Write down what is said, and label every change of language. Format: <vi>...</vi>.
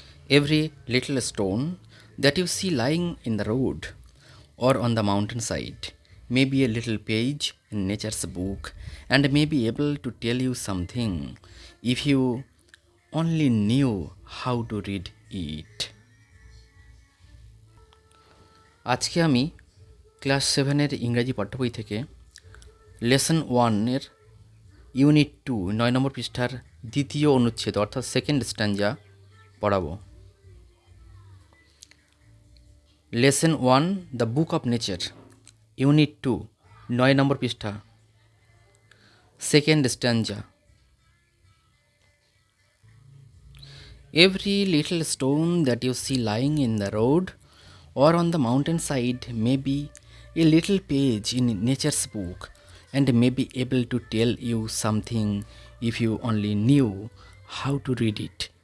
<en>Every little stone that you see lying in the road or on the mountainside may be a little page in nature's book and may be able to tell you something if you only knew how to read it.</en> <bn>আজকে আমি class 7-এর ইংরাজি পাঠ্যবই থেকে lesson 1-এর unit 2 9 নম্বর পৃষ্ঠার দ্বিতীয় অনুচ্ছেদ অর্থাৎ second স্ট্যাঞ্জা পড়াবো। Lesson 1 the book of nature unit 2 9 নম্বর পৃষ্ঠা second স্ট্যাঞ্জা।</bn> <en>Every little stone that you see lying in the road or on the mountainside may be a little page in nature's book and may be able to tell you something if you only knew how to read it.</en>